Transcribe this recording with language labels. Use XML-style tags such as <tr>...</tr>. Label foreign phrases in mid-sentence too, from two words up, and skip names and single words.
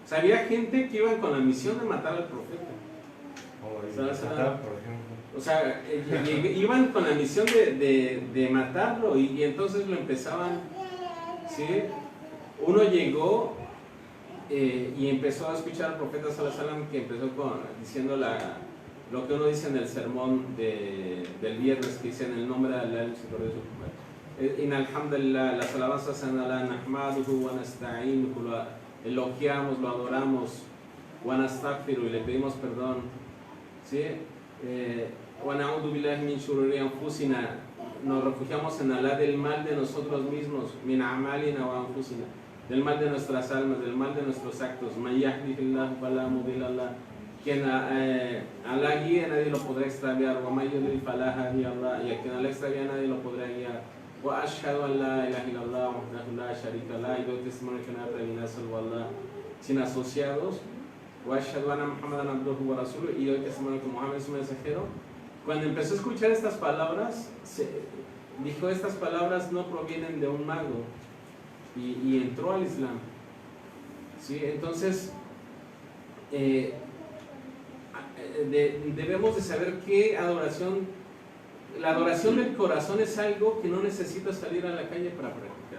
<es>sea, había gente que iba con la misión de matar al profeta. Por ejemplo. O sea, iban con la misión de matarlo y entonces lo empezaban, ¿sí? Uno llegó y empezó a escuchar al profeta</es> <ar>صلى الله عليه وسلم,</ar> <es>que empezó diciendo lo que uno dice en el sermón del viernes, que dice: en el nombre de Allah, el Señor de su Padre.</es> <ar>إن الحمد لله,</ar> <es>las alabanzas en Allah,</es> <ar>نحمده ونستعينه,</ar> <es>lo elogiamos, lo adoramos,</es> <ar>ونستغفر,</ar> <es>y le pedimos perdón, ¿sí?</es> <ar>ونعوذ بالله من شرور أنفسنا,</ar> <es>nos refugiamos en Allah del mal de nosotros mismos,</es> <ar>من أعمالنا وأنفسنا,</ar> <es>del mal de nuestras almas, del mal de nuestros actos.</es> <ar>من يهده الله فلا مضل له,</ar> <es>quien Allah guíe, nadie lo podrá extraviar.</es> <ar>ومن يضلل فلا هادي له,</ar> <es>y a quien Allah extravía, nadie lo podrá guiar.</es> <ar>وأشهد أن لا إله إلا الله وحده لا شريك له,</ar> <es>y doy testimonio que no hay divinidad salvo Allah, sin asociados.</es> <ar>وأشهد أن محمدا عبده ورسوله,</ar> <es>y doy testimonio que Muhammad es su mensajero. Cuando empezó a escuchar estas palabras, dijo: estas palabras no provienen de un mago, y entró al Islam, ¿sí? Entonces debemos de saber que la adoración del corazón es algo que no necesita salir a la calle para practicarlo.</es>